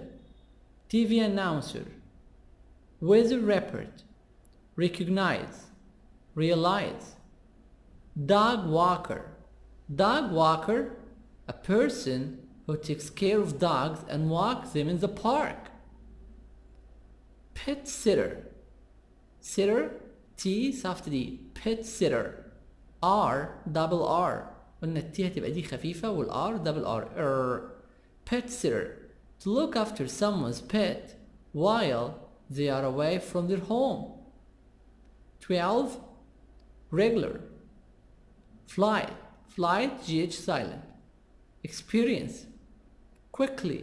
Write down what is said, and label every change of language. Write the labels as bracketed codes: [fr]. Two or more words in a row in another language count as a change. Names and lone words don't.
[en] TV announcer. Weather report. Recognize. Realize. Dog walker. Dog walker, a person who takes care of dogs and walks them in the park. Pet sitter. Sitter, T soft D. Pet sitter. R double R. [ar] قلنا التي هتبقى دي خفيفة وال [en] R double R. Pet sitter. To look after someone's pet while they are away from their home. 12. Regular. Flight. Flight, GH silent. Experience. Quickly.